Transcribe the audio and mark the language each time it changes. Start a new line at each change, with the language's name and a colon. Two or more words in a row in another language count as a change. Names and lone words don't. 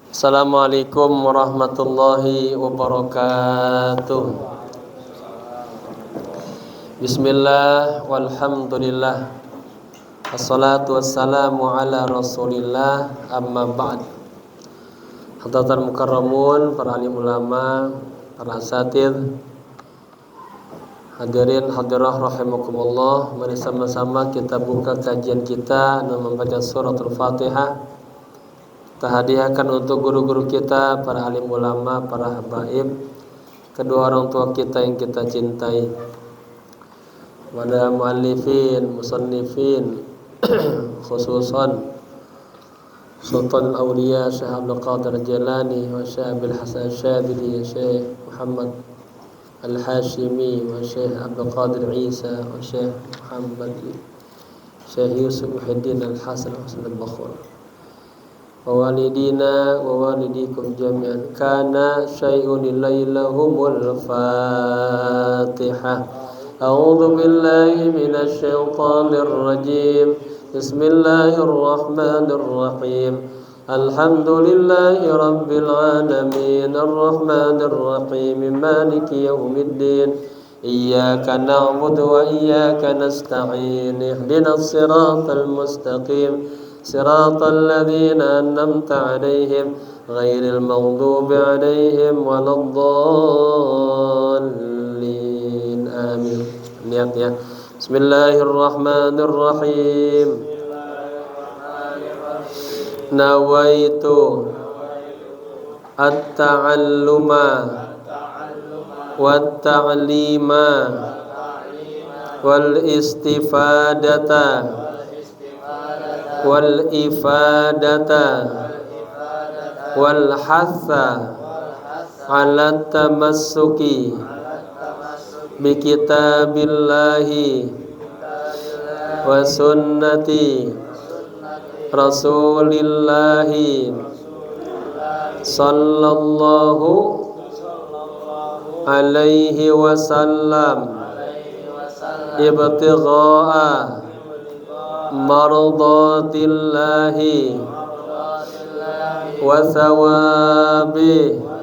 Arabic: السلام عليكم ورحمة الله وبركاته. بسم الله والحمد لله، الصلاة والسلام على رسول الله، أما بعد. حضرة المكرمون,
Indonesian: para alim ulama, para asatidz,
Arabic: حاضرين حاضرات رحمكم الله.
Indonesian: Mari sama-sama kita buka kajian kita dengan membaca suratul Fatihah. Kita hadiahkan untuk guru-guru kita, para alim ulama, para habaib, kedua orang tua kita yang kita cintai, pada
Arabic: مؤلفين، مصنفين، خصوصا
Indonesian: Sultan Aulia Syekh Abdul Qadir Jalani wa Syekh Abil Hasan Syadili, Syekh Muhammad Al-Hashimi wa Syekh Abdul Qadir Isa wa Syekh Muhammad Syekh Yusuf Muhyiddin Al-Hasan Al-Bakhur
Arabic: ووالدينا ووالديكم جميعا. كان شيء لإليهم الفاتحة. أعوذ بالله من الشيطان الرجيم. بسم الله الرحمن الرحيم. الحمد لله رب العالمين، الرحمن الرحيم، مالك يوم الدين. إياك نعبد وإياك نستعين. اهدنا الصراط المستقيم. صراط الذين أنعمت عليهم غير المغضوب عليهم ولا الضالين آمين.
Indonesian: Niat ya.
Arabic: بسم الله الرحمن الرحيم. نويت التعلم والتعليم والاستفادة والإفادة والحث على التمسك بكتاب الله وسنة رسول الله صلى الله عليه وسلم ابتغاء مرضاة الله وثوابه.